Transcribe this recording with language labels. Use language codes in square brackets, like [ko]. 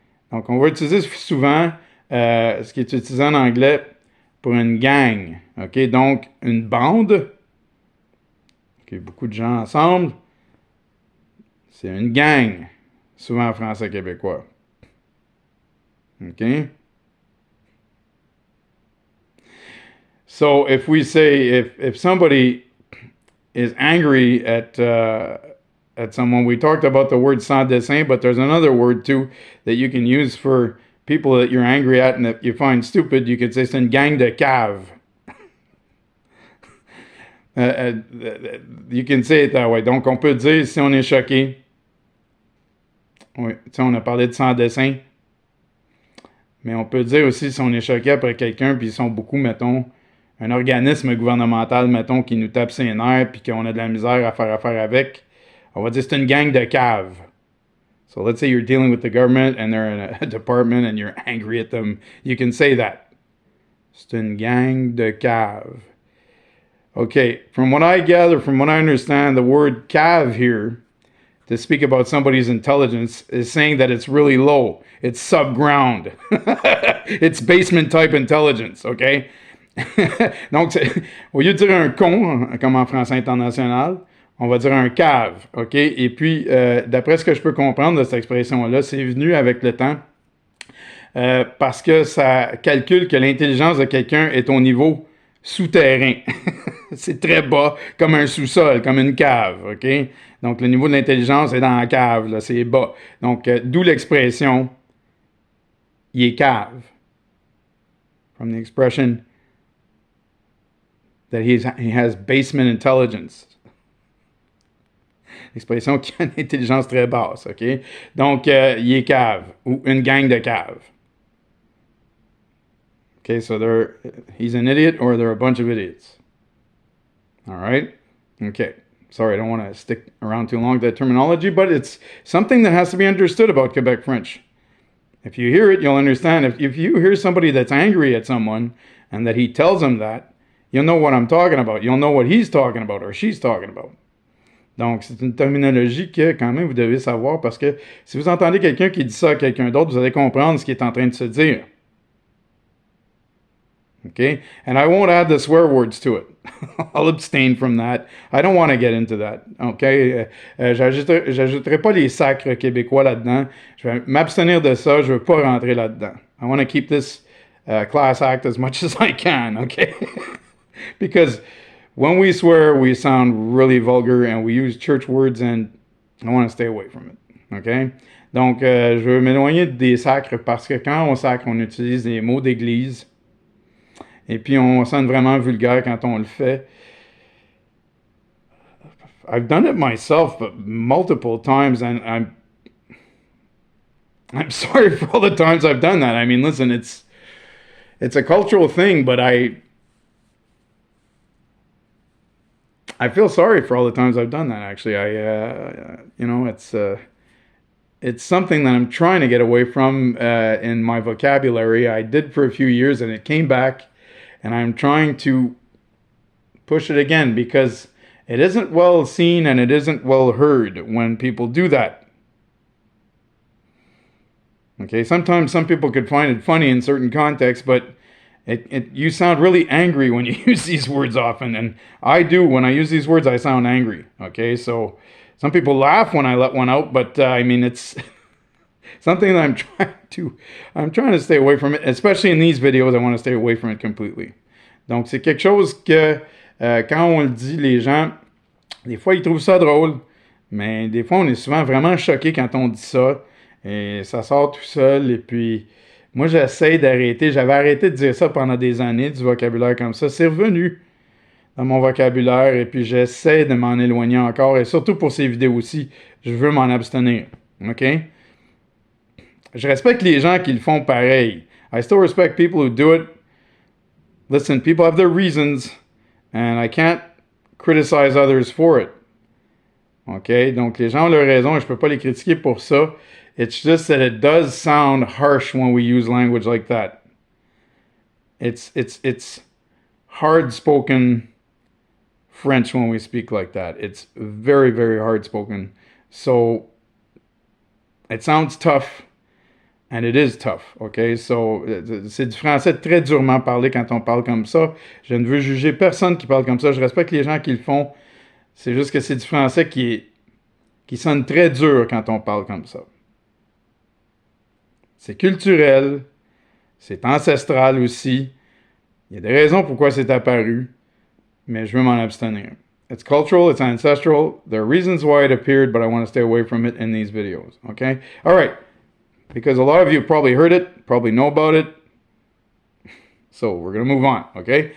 [fr] Donc, on va utiliser souvent ce qui est utilisé en anglais pour une gang. Okay? Donc, une bande. Okay, beaucoup de gens ensemble. C'est une gang. Souvent en français québécois. [en] Okay? So if we say, if somebody is angry at someone, we talked about the word sans dessin, but there's another word too that you can use for people that you're angry at and that you find stupid, you could say [fr] c'est une gang de caves. [en] You can say it that way. [fr] Donc, on peut dire si on est choqué. Oui, tu sais, on a parlé de sans dessin. Mais on peut dire aussi si on est choqué après quelqu'un, puis ils sont beaucoup, mettons, un organisme gouvernemental, mettons, qui nous tape ses nerfs, puis qu'on a de la misère à faire affaire avec. On va dire c'est une gang de caves. [en] So let's say you're dealing with the government and they're in a department and you're angry at them. You can say that. [fr] C'est une gang de caves. [en] Okay, from what I gather, from what I understand, the word cave here, to speak about somebody's intelligence, is saying that it's really low. It's subground. It's basement type intelligence, okay? [fr] Donc, au lieu de dire un con, comme en français international, on va dire un cave, OK? Et puis, d'après ce que je peux comprendre de cette expression-là, c'est venu avec le temps parce que ça calcule que l'intelligence de quelqu'un est au niveau souterrain. C'est très bas, comme un sous-sol, comme une cave, OK? Donc, le niveau de l'intelligence est dans la cave, là, c'est bas. Donc, d'où l'expression « il est cave ». [en] From the expression that he has basement intelligence. [fr] L'expression qui a une intelligence très basse, OK? Donc, il est cave, ou une gang de caves. [en] Okay, so he's an idiot or they're a bunch of idiots. All right? Okay. Sorry, I don't want to stick around too long with that terminology, but it's something that has to be understood about Quebec French. If you hear it, you'll understand. If you hear somebody that's angry at someone and that he tells them that, you'll know what I'm talking about. You'll know what he's talking about or she's talking about. [fr] Donc, c'est une terminologie que, quand même, vous devez savoir parce que si vous entendez quelqu'un qui dit ça à quelqu'un d'autre, vous allez comprendre ce qu'il est en train de se dire. [en] Okay? And I won't add the swear words to it. I'll abstain from that. I don't want to get into that. Okay? [fr] J'ajouterai pas les sacres québécois là-dedans. Je vais m'abstenir de ça. Je veux pas rentrer là-dedans. [en] I want to keep this class act as much as I can. Okay? Because when we swear, we sound really vulgar and we use church words and I want to stay away from it. Okay? [fr] Donc, je veux m'éloigner des sacres parce que quand on sacre, on utilise des mots d'église. Et puis, on sonne vraiment vulgaire quand on le fait. [en] I've done it myself multiple times, and I'm sorry for all the times I've done that. I mean, listen, it's a cultural thing, but I feel sorry for all the times I've done that. Actually, it's something that I'm trying to get away from in my vocabulary. I did for a few years, and it came back. And I'm trying to push it again because it isn't well seen and it isn't well heard when people do that. Okay, sometimes some people could find it funny in certain contexts, but you sound really angry when you use these words often. And I do. When I use these words, I sound angry. Okay, so some people laugh when I let one out, but I mean, it's something that I'm trying to stay away from it, especially in these videos. I want to stay away from it completely. [fr] Donc, c'est quelque chose que, quand on le dit, les gens, des fois, ils trouvent ça drôle, mais des fois, on est souvent vraiment choqués quand on dit ça, et ça sort tout seul, et puis, moi, j'essaie d'arrêter. J'avais arrêté de dire ça pendant des années, du vocabulaire comme ça. C'est revenu dans mon vocabulaire, et puis j'essaie de m'en éloigner encore, et surtout pour ces vidéos aussi, je veux m'en abstenir. OK? Je respecte les gens qui le font pareil. [en] I still respect people who do it. Listen, people have their reasons, and I can't criticize others for it. OK? [fr] Donc, les gens ont leurs raisons, et je peux pas les critiquer pour ça. [en] It's just that it does sound harsh when we use language like that. It's hard-spoken French when we speak like that. It's very, very hard-spoken. So, it sounds tough. And it is tough, OK? [fr] So, c'est du français très durement parlé quand on parle comme ça. Je ne veux juger personne qui parle comme ça. Je respecte les gens qui le font. C'est juste que c'est du français qui sonne très dur quand on parle comme ça. C'est culturel. C'est ancestral aussi. Il y a des raisons pourquoi c'est apparu. Mais je veux m'en abstenir. [en] It's cultural. It's ancestral. There are reasons why it appeared, but I want to stay away from it in these videos, OK? All right. Because a lot of you probably heard it, probably know about it. So, we're going to move on, okay?